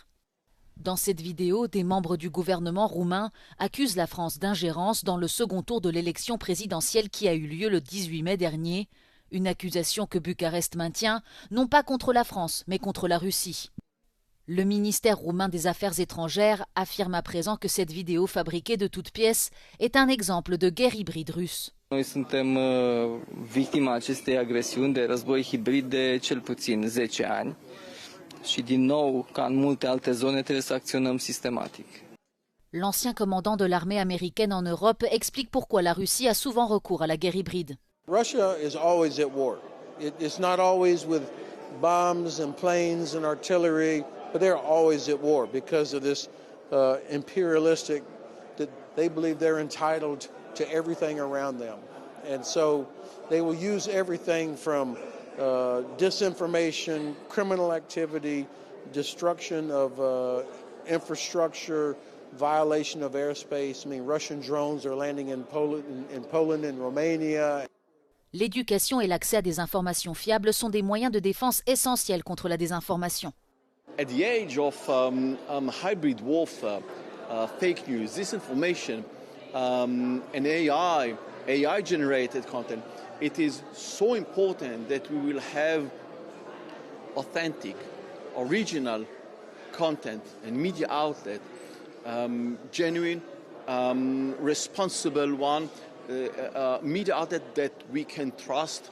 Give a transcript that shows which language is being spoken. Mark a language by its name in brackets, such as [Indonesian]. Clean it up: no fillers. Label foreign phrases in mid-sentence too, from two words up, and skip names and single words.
[French] Dans cette vidéo, des membres du gouvernement roumain accusent la France d'ingérence dans le second tour de l'élection présidentielle qui a eu lieu le 18 mai dernier, une accusation que Bucarest maintient, non pas contre la France, mais contre la Russie. Le ministère roumain des Affaires étrangères affirme à présent que cette vidéo fabriquée de toutes pièces est un exemple de guerre hybride russe. [Romanian] Noi suntem victima acestei agresiuni de război hibrid de cel puțin 10 ani. Și din nou, ca în multe alte zone, trebuie să acționăm sistematic. [French] L'ancien commandant de l'armée américaine en Europe explique pourquoi la Russie a souvent recours à la guerre hybride. [English] Russia is always at war. It's not always with bombs and planes and artillery, but they're always at war because of this imperialistic, that they believe they're entitled to everything around them. And so they will use everything from disinformation, criminal activity, destruction of infrastructure, violation of airspace. I mean, Russian drones are landing in Poland and Romania. [French] L'éducation et l'accès à des informations fiables sont des moyens de défense essentiels contre la désinformation. [English] At the age of hybrid warfare, fake news, disinformation, and AI-generated content, it is so important that we will have authentic, original content and media outlet, genuine, responsible one, media outlet that we can trust.